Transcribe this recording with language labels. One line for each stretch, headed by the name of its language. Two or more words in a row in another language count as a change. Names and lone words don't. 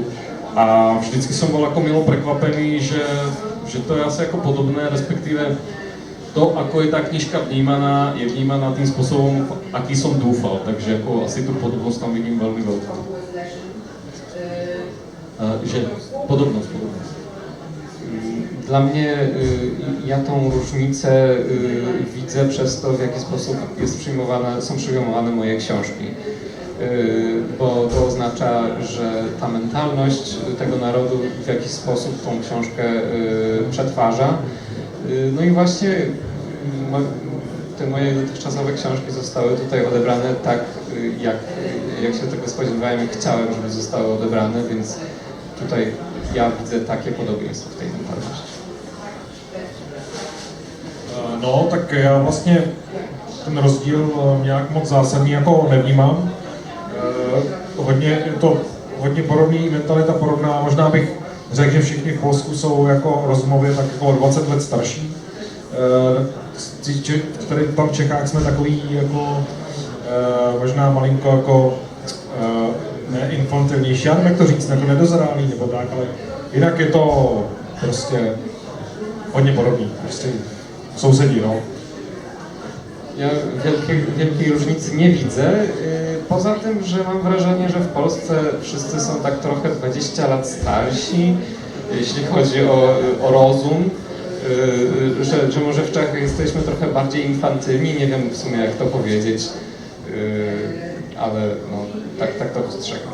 Slovak: A vždycky som bol ako milo prekvapený, že to je asi jako podobné, respektíve to, ako je tá knižka vnímaná, je vnímaná tým spôsobom, aký som dúfal, takže jako asi tu podobnosť tam vidím veľmi veľkou.
Polish: Že podobność. Dla mnie, ja tą różnicę widzę przez to, w jaki sposób są przyjmowane moje książki. Bo to oznacza, że ta mentalność tego narodu w jakiś sposób tą książkę przetwarza. No i właśnie te moje dotychczasowe książki zostały tutaj odebrane tak, jak się tego spodziewałem i chciałem, żeby zostały odebrane, więc tutaj ja widzę takie podobieństwo w tej mentalności.
Czech: No, tak já vlastně ten rozdíl nějak moc zásadní jako nevnímám. Je to hodně podobný, mentalita podobná, možná bych řekl, že všichni v Polsku jsou jako rozumově tak jako o 20 let starší. Tady tam v Čechách jsme takový jako možná malinko jako neinfantilnější, já nevím, jak to říct, jako nedozrálý nebo tak, ale jinak je to prostě hodně podobný, prostě sousedí, no.
Polish: Ja wielkiej różnicy nie widzę, poza tym, że mam wrażenie, że w Polsce wszyscy są tak trochę 20 lat starsi, jeśli chodzi o rozum, że może w Czechach jesteśmy trochę bardziej infantylni, nie wiem w sumie jak to powiedzieć, ale no, tak to postrzegam.